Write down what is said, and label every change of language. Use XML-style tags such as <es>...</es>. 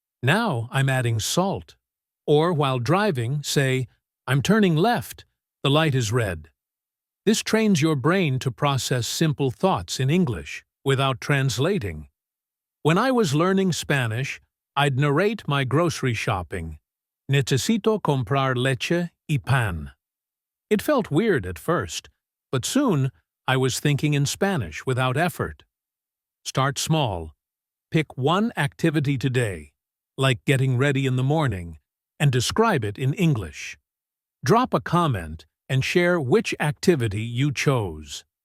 <en>Now I'm adding salt." Or while driving, say, "I'm turning left. The light is red." This trains your brain to process simple thoughts in English without translating. When I was learning Spanish, I'd narrate my grocery shopping.</en> <es>Necesito comprar leche y pan.</es> <en>It felt weird at first, but soon I was thinking in Spanish without effort. Start small. Pick one activity today, like getting ready in the morning, and describe it in English. Drop a comment and share which activity you chose.</en>